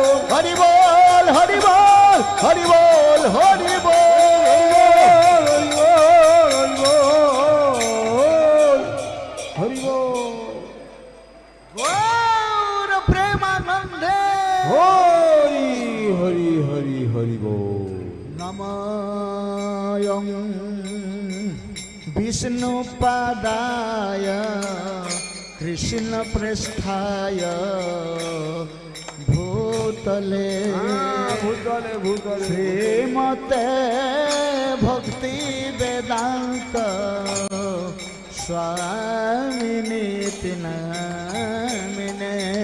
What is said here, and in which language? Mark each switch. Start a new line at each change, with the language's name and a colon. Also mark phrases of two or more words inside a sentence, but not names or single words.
Bangla: হরি বল হরি বল হরি বল হরি বল হরি বল গৌর প্রেমানন্দে হরি হরি হরি হরি বল নমঃ
Sanskrit: विष्णुपादाय कृष्णप्रेष्ठाय भूतले श्रीमते भक्ति वेदांत स्वामिनीति नामिने